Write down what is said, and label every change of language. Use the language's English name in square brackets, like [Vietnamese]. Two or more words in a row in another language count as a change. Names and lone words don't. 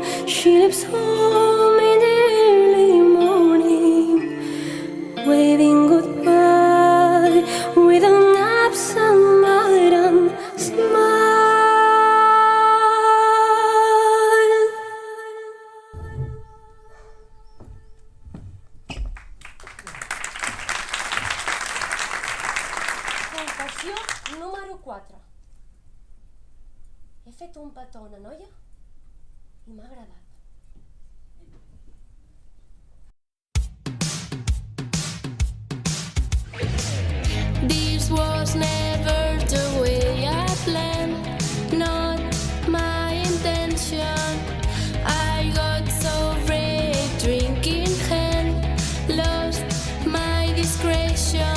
[English] she leaves home in the early morning, waving goodbye with an absent-minded smile. [Catalan] Confessió número 4. He fet un petó a una noia i m'ha agradat. [English] This was never the way I planned, not my intention. I got so red, drink in hand, lost my discretion.